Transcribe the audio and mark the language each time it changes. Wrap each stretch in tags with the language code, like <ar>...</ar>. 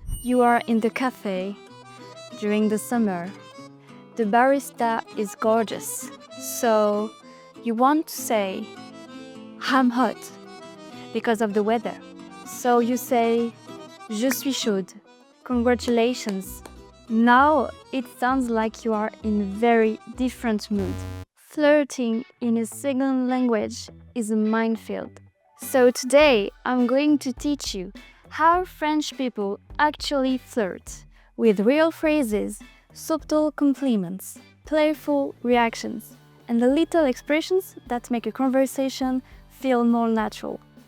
<en>You are in the cafe during the summer. The barista is gorgeous. So you want to say, I'm hot because of the weather. So you say,</en> <fr>Je suis chaude.</fr> <en>Congratulations. Now it sounds like you are in a very different mood. Flirting in a second language is a minefield. So today I'm going to teach you how French people actually flirt with real phrases, subtle compliments, playful reactions, and the little expressions that make a conversation feel more natural.</en>